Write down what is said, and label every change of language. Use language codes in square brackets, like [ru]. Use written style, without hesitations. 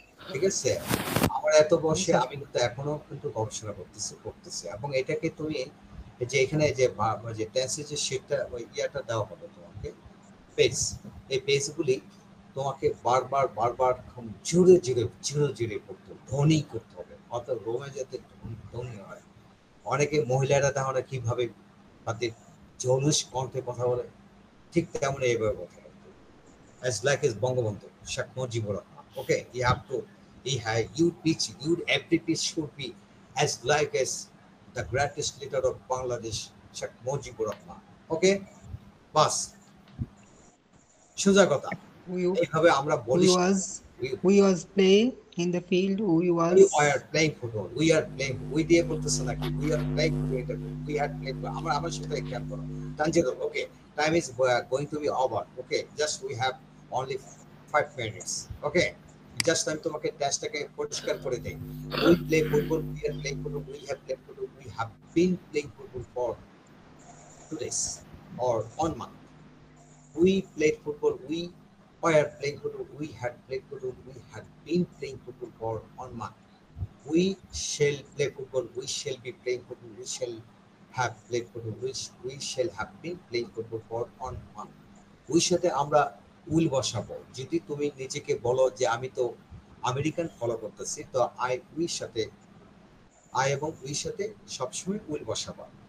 [bn] ঠিক আছে, আমার এত বয়সে আমি কিন্তু এখনো কিন্তু গবেষণা করতেছি এবং এটাকে তুমি যে এখানে যে টেন্সের যে শিটটা ওই ইয়াটা দেওয়া হবে তোমাকে পেজ, এই পেজগুলি তোমাকে বারবার জুড়ে করতে হবে, ধ্বনি করতে হবে, অর্থাৎ রোমে যাতে ধ্বনি হয়। অনেকে মহিলারা তাহলে কিভাবে তাদের জৌলুস কণ্ঠে কথা বলে, ঠিক তেমন এইভাবে কথা বলতে হবে। [en] As like as Bangabandhu Sheikh Mujibur Rahman. Okay, your ability should be as like as the greatest leader of Bangladesh, Sheikh Mujibur Rahman. [bn] Okay, বাস সোজা কথা। এইভাবে আমরা বলি [en] We was playing in the field. We are playing football. We [bn] দিয়ে বলতেছে নাকি [en] we are playing football. We had played. [bn] আমার সাথে খেয়াল করো [en] Tanzirul. Okay, time is going to be over. Okay, just we have only 5 minutes. [bn] Okay, just আমি তোমাকে টেস্টটাকে পরিষ্কার করে দেই। [en] We play football. We are playing football. We have played football. We have been playing football for 2 days or 1 month. We played football. We were playing football. We had played football. We had been playing football for 1 month. We shall play football. We shall be playing football. We shall have played football. We shall have been playing football for 1 month. [bn] We সাথে আমরা will বসাবো। যদি তুমি নিজেকে বলো যে আমি তো আমেরিকান ফলো করতেছি, তো আই এবং উই সাথে সবসময় উইল বসাবো।